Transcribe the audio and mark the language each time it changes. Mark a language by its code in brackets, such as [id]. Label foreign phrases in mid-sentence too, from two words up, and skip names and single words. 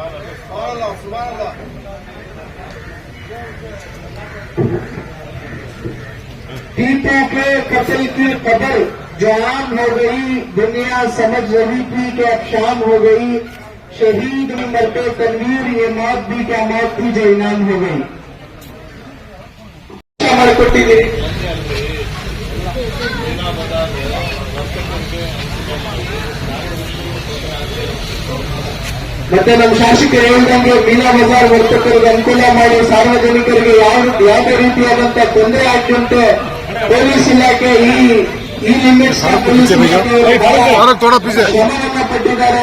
[hi] टीपू के कत्ल की खबर जो आम हो गई, दुनिया समझ रही थी कि अब शाम हो गई। शहीद भी मरते तनवीर, ये मौत भी क्या मौत थी जो इनाम हो गई। [kn] हमारे ಕೊಟ್ಟಿದ್ದೀರಿ ಮತ್ತೆ ನಮ್ಮ ಶಾಸಕರು ಹೇಳಿದಂಗೆ ಮೀನಾ ಬಜಾರ್ ವರ್ತಕರಿಗೆ ಅನುಕೂಲ ಮಾಡಿ ಸಾರ್ವಜನಿಕರಿಗೆ ಯಾವುದೇ ರೀತಿಯಾದಂತ ತೊಂದರೆ ಆಗದಂತೆ ಪೊಲೀಸ್ ಇಲಾಖೆ ಈ ಲಿಮಿಟ್ಸ್ ಶ್ರಮವನ್ನ ಪಟ್ಟಿದ್ದಾರೆ।